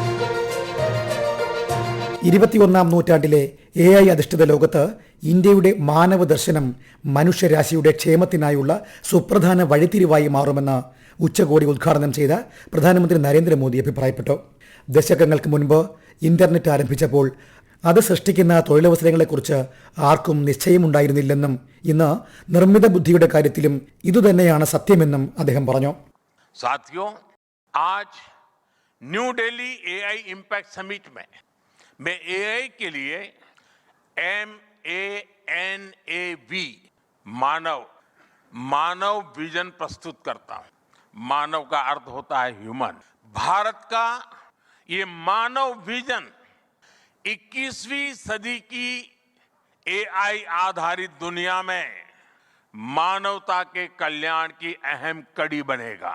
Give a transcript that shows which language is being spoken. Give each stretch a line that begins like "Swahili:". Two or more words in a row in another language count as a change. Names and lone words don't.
Malayalam: 21ാം നൂറ്റാണ്ടിലെ AI അധിഷ്ഠിത ലോകത്ത് ഇന്ത്യയുടെ മാനവ ദർശനം മനുഷ്യരാശിയുടെ ക്ഷേമത്തിനായുള്ള സുപ്രധാന വഴിത്തിരിവായി മാറുമെന്ന് ഉച്ചകോടി ഉദ്ഘാടനം ചെയ്ത പ്രധാനമന്ത്രി നരേന്ദ്രമോദി അഭിപ്രായപ്പെട്ടു. ദശകങ്ങൾക്ക് മുൻപ് ഇന്റർനെറ്റ് ആരംഭിച്ചപ്പോൾ അത് സൃഷ്ടിക്കുന്ന തൊഴിലവസരങ്ങളെക്കുറിച്ച് ആർക്കും നിശ്ചയമുണ്ടായിരുന്നില്ലെന്നും ഇന്ന് നിർമ്മിത ബുദ്ധിയുടെ കാര്യത്തിലും ഇതുതന്നെയാണ് സത്യമെന്നും അദ്ദേഹം പറഞ്ഞു.
Hindi: साथियों, आज न्यू दिल्ली AI इम्पैक्ट समिट में मैं AI के लिए MANAV मानव विजन प्रस्तुत करता हूं. मानव का अर्थ होता है ह्यूमन. भारत का ये मानव विजन 21वीं सदी की AI आधारित दुनिया में मानवता के कल्याण की अहम कड़ी बनेगा.